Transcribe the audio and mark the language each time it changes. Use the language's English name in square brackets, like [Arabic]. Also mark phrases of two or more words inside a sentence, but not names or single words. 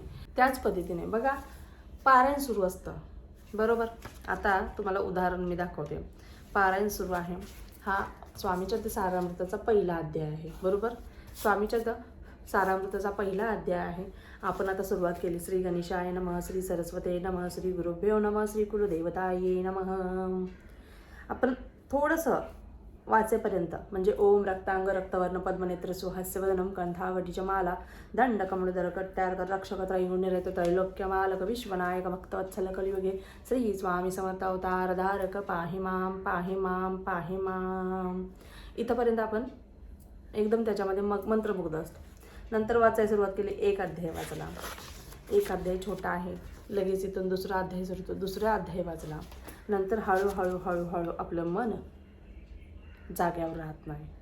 [Marathi] त्याच पद्धतीने बघा, पारायण सुरू असतं, बरोबर. आता तुम्हाला उदाहरण मी दाखवते. पारायण सुरू आहे, हा स्वामीच्या ते सारामृताचा पहिला अध्याय आहे, बरोबर. स्वामीच्या सारामृताचा पहिला अध्याय आहे. आपण आता सुरुवात केली. [Sanskrit] श्री गणेशाय नमः, श्री सरस्वते नमः, श्री गुरुभ्यो नमः, श्री कुलदेवताये नमः. [Marathi] आपण थोडंसं वाचेपर्यंत म्हणजे [Sanskrit] ओम रक्तांग रक्तवर्ण पद्मनेत्र सुहास्यवदनम कंठावटीच्या माला दंडकमलधर कट्यार रक्षक त्रैगुण्यरत त्रैलोक्यमालक विश्वनायक भक्तवत्सल कलियुगे श्री स्वामी समर्थ अवतार धारक पाहि माम पाहि माम पाहि माम. [Marathi] इथंपर्यंत आपण एकदम त्याच्यामध्ये मंत्रमुग्ध असतो. नंतर वाचायला सुरुवात केली, एक अध्याय वाचला. एक अध्याय छोटा आहे, लगेच इथून दुसरा अध्याय सुरू, दुसरा अध्याय वाचला. नंतर हळूहळू हळूहळू आपलं मन जाग्यावर राहत नाही.